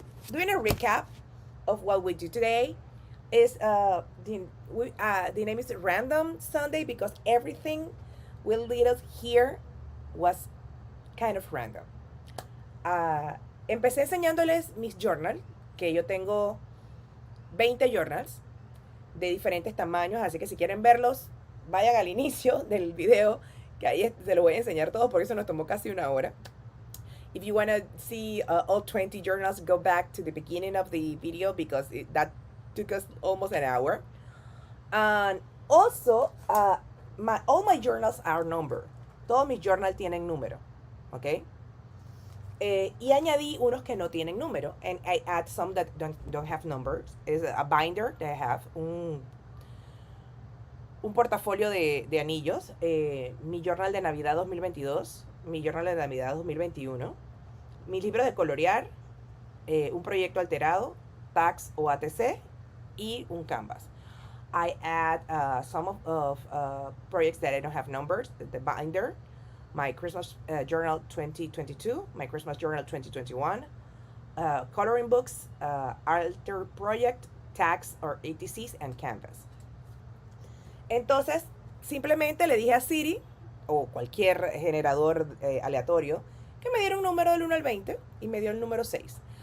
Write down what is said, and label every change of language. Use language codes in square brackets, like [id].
[en] Doing a recap of what we do today is the name is Random Sunday because everything we lead us here was kind of random. [es] Empecé enseñándoles mis journals, que yo tengo 20 journals de diferentes tamaños, así que si quieren verlos, vayan al inicio del video, que ahí se lo voy a enseñar todo, porque eso nos tomó casi una hora. [en] If you want to see all 20 journals, go back to the beginning of the video because that took us almost an hour. And also, all my journals are numbered. [es] Todos mis journals tienen número, ¿ok? Y añadí unos que no tienen número. [en] And I add some that don't have numbers. It's a binder that I have [es] un portafolio de anillos. Mi journal de Navidad 2022. Mi journal de Navidad 2021. Mi libro de colorear. Un proyecto alterado. Tags o ATC. Y un canvas. [en] I add some of projects that I don't have numbers, the binder, my Christmas journal 2022, my Christmas journal 2021, coloring books, alter project, tags or ATCs, and canvas. [es] Entonces, simplemente le dije a Siri, o cualquier generador aleatorio, que me diera un número del 1 al 20, y me dio el número 6.